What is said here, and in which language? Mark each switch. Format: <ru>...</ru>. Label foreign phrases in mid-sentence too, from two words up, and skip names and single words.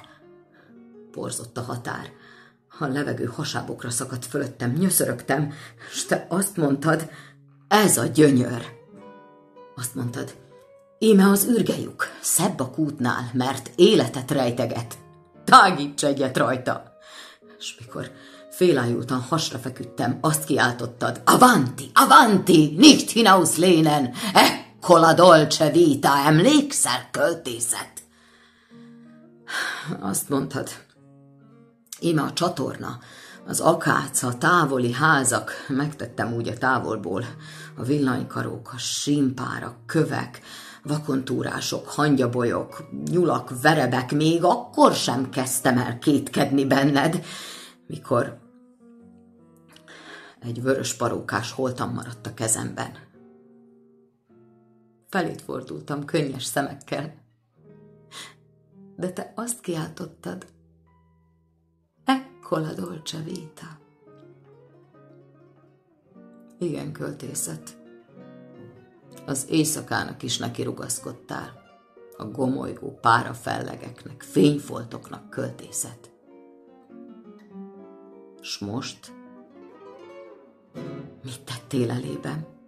<hu>Porzott a határ, a levegő hasábokra szakadt fölöttem, nyöszörögtem, és te azt mondtad, ez a gyönyör. Azt mondtad, íme az ürgelyük, szebb a kútnál, mert életet rejteget. Tágíts egyet rajta. És mikor félájultan hasra feküdtem, azt kiáltottad,</hu> <it>avanti, avanti,</it> <de>nicht hinauslehnen,</de> <it>ecco la dolce vita,</it> <hu>emlékszel, költészet? Azt mondtad, íme a csatorna, az akác, a távoli házak, megtettem úgy a távolból, a villanykarók, a símpárak, kövek, vakontúrások, hangyabolyok, nyulak, verebek, még akkor sem kezdtem el kétkedni benned, mikor egy vörös parókás holtam maradt a kezemben. Felét fordultam könnyes szemekkel, de te azt kiáltottad,</hu> <it>ecco la dolce vita.</it> <hu>Igen, költészet. Az éjszakának is neki rugaszkodtál, a gomolygó párafellegeknek, fényfoltoknak, költészet. S most? Mit tettél elében?</hu>